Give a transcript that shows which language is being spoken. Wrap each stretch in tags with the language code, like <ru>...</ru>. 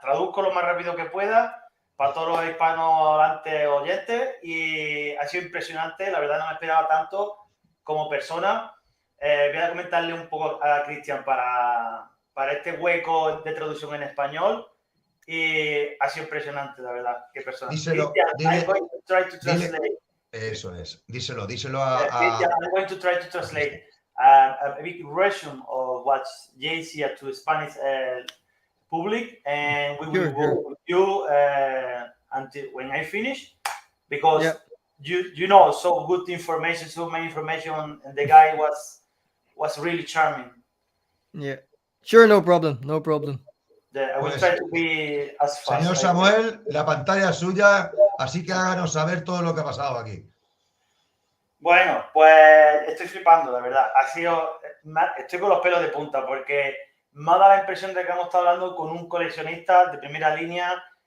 <es>Traduzco lo más rápido que pueda para todos los hispanohablantes oyentes y ha sido impresionante. La verdad no me esperaba tanto como persona. Voy a comentarle un poco a Cristian para este hueco de traducción en español. Y ha sido impresionante, la verdad. Qué persona. Díselo,</es> <en>Cristian, I'm going to try to translate.</en> <es>Eso es. Díselo a...</es> <en>Cristian, I'm going to try to translate a big version of what JC had to Spanish public, and we will go with you until when I finish, because you know so good information, so many information, and the guy was really charming. Yeah, sure, no problem, no problem. I will try to be as fast.</en> <es>Señor Samuel, la pantalla es suya, así que háganos saber todo lo que ha pasado aquí. Bueno, pues estoy flipando, la verdad. Estoy con los pelos de punta porque me ha dado la impresión de que hemos estado hablando con un coleccionista de primera línea.</es>